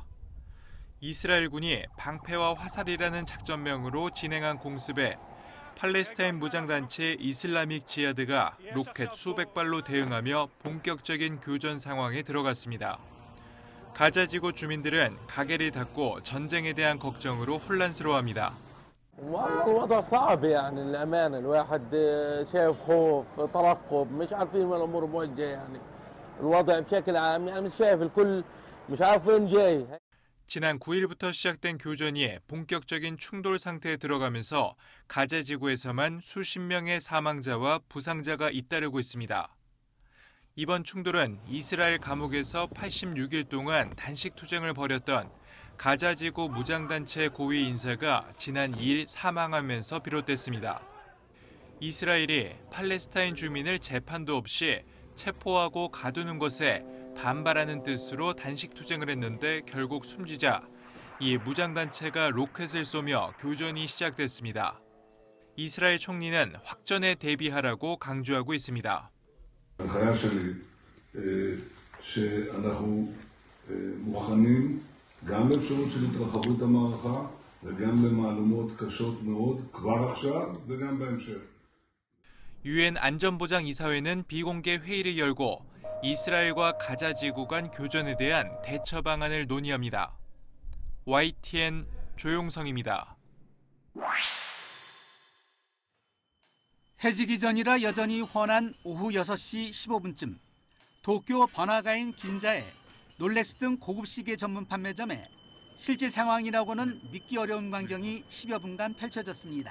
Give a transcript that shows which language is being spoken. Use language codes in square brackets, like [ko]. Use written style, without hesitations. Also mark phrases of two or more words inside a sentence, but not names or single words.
[ko] 이스라엘군이 방패와 화살이라는 작전명으로 진행한 공습에 팔레스타인 무장단체 이슬라믹 지하드가 로켓 수백 발로 대응하며 본격적인 교전 상황에 들어갔습니다. 가자지구 주민들은 가게를 닫고 전쟁에 대한 걱정으로 혼란스러워합니다. [ar] الوضع صعب يعني الأمانة الواحد شايف خوف ترقب مش عارفين وين الأمور موجهة يعني الوضع بشكل عام يعني مش شايف الكل مش عارف وين جاي. [ko] 지난 9일부터 시작된 교전이 본격적인 충돌 상태에 들어가면서 가자 지구에서만 수십 명의 사망자와 부상자가 잇따르고 있습니다. 이번 충돌은 이스라엘 감옥에서 86일 동안 단식 투쟁을 벌였던 가자 지구 무장단체 고위 인사가 지난 2일 사망하면서 비롯됐습니다. 이스라엘이 팔레스타인 주민을 재판도 없이 체포하고 가두는 것에 반발하는 뜻으로 단식 투쟁을 했는데 결국 숨지자 이 무장단체가 로켓을 쏘며 교전이 시작됐습니다. 이스라엘 총리는 확전에 대비하라고 강조하고 있습니다. [he] ההנחיה שלי שאנחנו מוכנים גם לאפשרות של התרחבות המערכה וגם למהלומות קשות מאוד כבר עכשיו וגם בהמשך. [ko] 유엔 안전보장이사회는 비공개 회의를 열고 이스라엘과 가자 지구 간 교전에 대한 대처 방안을 논의합니다. YTN 조용성입니다. 해지기 전이라 여전히 환한 오후 6시 15분쯤 도쿄 번화가인 긴자의 롤렉스 등 고급 시계 전문 판매점에 실제 상황이라고는 믿기 어려운 광경이 10여 분간 펼쳐졌습니다.